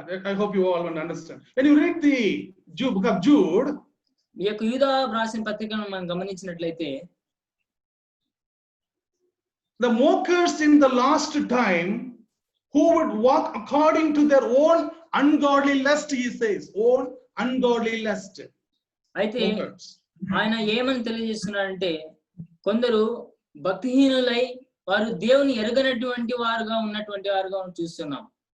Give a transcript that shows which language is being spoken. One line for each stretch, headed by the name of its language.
English: I hope you all understand. When you read the book of Jude,
Telugu: ఈ యొక్క యూదా రాసిన పత్రికను మనం గమనించినట్లయితే
English: the mockers in the last time who would walk according to their own ungodly lust, he says, own ungodly lust.
Telugu: అయితే ఆయన ఏమని తెలియజేస్తున్నాడంటే కొందరు భక్తిహీనులై వారు దేవుని ఎరగనటువంటి వారుగా ఉన్నటువంటి వారుగా చూస్తున్నాం.